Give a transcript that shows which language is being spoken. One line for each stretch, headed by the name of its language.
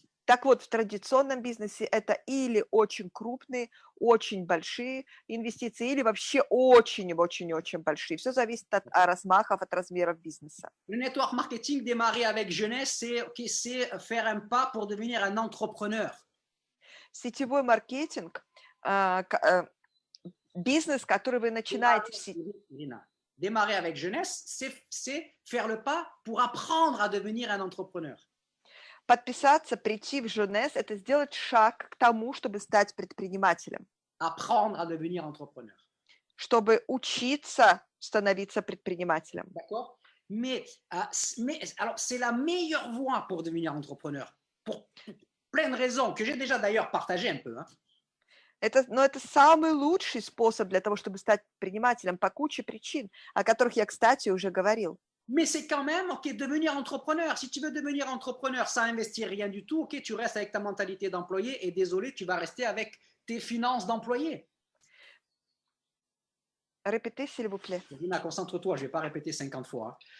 Russian: Так вот, в традиционном бизнесе это или очень крупные, очень большие инвестиции, или вообще очень-очень-очень большие. Все зависит от размахов, от размеров бизнеса.
French: Le network marketing démarrer avec jeunesse, c'est faire un pas pour devenir un entrepreneur.
Russian: Сетевой маркетинг, бизнес, который вы начинаете в сети.
French: Démarrer avec jeunesse, c'est faire le pas pour apprendre à devenir un entrepreneur.
Russian: Подписаться, прийти в Jeunesse – это сделать шаг к тому, чтобы стать предпринимателем.
French: Apprendre à devenir entrepreneur.
Russian: Чтобы учиться становиться предпринимателем.
French: D'accord? Mais alors, c'est la meilleure voie pour devenir entrepreneur. Pour plein de raisons que j'ai déjà d'ailleurs partagées un peu. Hein.
Russian: Но это самый лучший способ для того, чтобы стать предпринимателем по куче причин, о которых я, кстати, уже говорил.
French: Mais c'est quand même, ok, devenir entrepreneur. Si tu veux devenir entrepreneur sans investir rien du tout, ok, tu restes avec ta mentalité d'employé et désolé, tu vas rester avec tes finances d'employé. Répétez, s'il vous plaît. Dina, concentre-toi, je ne vais pas répéter 50 fois.